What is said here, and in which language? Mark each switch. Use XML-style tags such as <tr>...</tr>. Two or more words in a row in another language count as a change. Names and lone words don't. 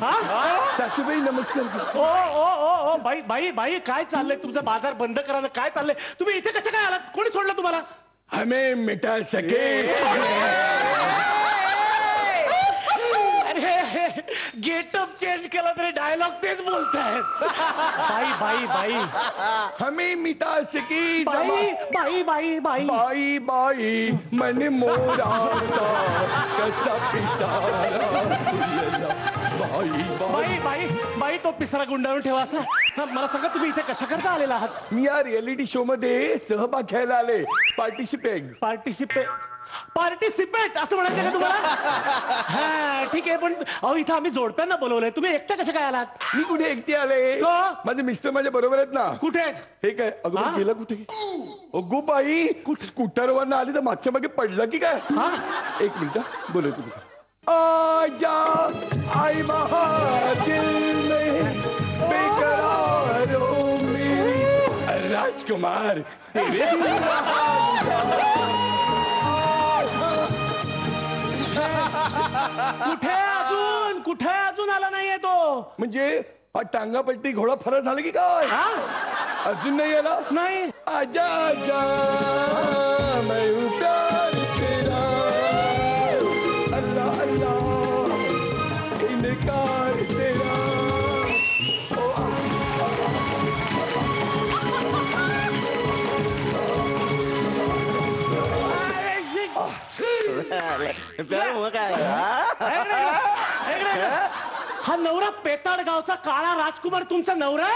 <mr>सासूबाई नमस्कार. ओ बाई बाई बाई काय चाललंय तुमचा? बाजार बंद करायला काय चाललंय? तुम्ही इथे कसं काय आलात? कोणी सोडलं तुम्हाला?</mr> <hi>हमें मिटा सके.</hi> <en>getup change</en> <mr>केला तरी डायलॉग तेच बोलतायत. बाई बाई बाई</mr> <hi>हमें मिटा सकी</hi> <mr>बाई बाई बाई बाई बाई बाई मन मोरा कसा पिसारा बाई बाई बाई बाई तो पिसरा गुंडाळून ठेवा असा. मला सांगा तुम्ही इथे कशा करता आलेला आहात? मी या रियालिटी शो मध्ये सहभाग घ्यायला आले. पार्टिसिपेट असं म्हणायचं का तुम्हाला? हा ठीक आहे, पण अहो इथं आम्ही जोडप्यांना बोलवलंय, तुम्ही एकट्या कशा काय आलात? मी कुठे एकटी आले? का? माझे मिस्टर माझ्या बरोबर आहेत ना. कुठे आहेत? हे काय अगं गेलं कुठे? अगो बाई स्कूटरवर आली तर मागच्या मागे पडलं की काय? हा एक मिनिट बोलू तुम्ही.</mr> <hi>आजा आई दिल में बेकरार हो मेरी राजकुमार तेरे</hi> <mr>कुठे अजून आला नाहीये तो? म्हणजे हा टांगापट्टी घोडा फरार झाला की काय? अजून नाही आला? नाही.</mr> <hi>आजा आजा मैं हूँ प्यार तेरा अल्लाह अल्लाह इनकार तेरा.</hi> <mr>हा नवरा पेताड गावचा काळा राजकुमार तुमचा नवरा आहे?</mr>